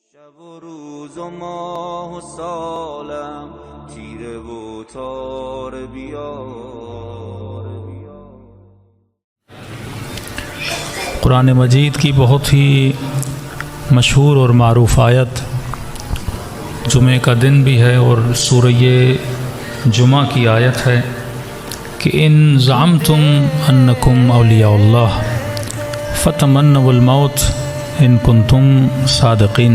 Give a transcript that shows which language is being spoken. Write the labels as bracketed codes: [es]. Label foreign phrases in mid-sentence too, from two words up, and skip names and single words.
[fa] شب و روز و ماه و سالم تیره و تار بیار. [ur] قرآن مجید کی بہت ہی مشہور اور معروف آیت جمعہ کا دن بھی ہے اور سورہ جمعہ کی آیت ہے کہ [ar] ان زعمتم انکم اولیاء اللہ فتمنوا الموت ان کنتم صادقین.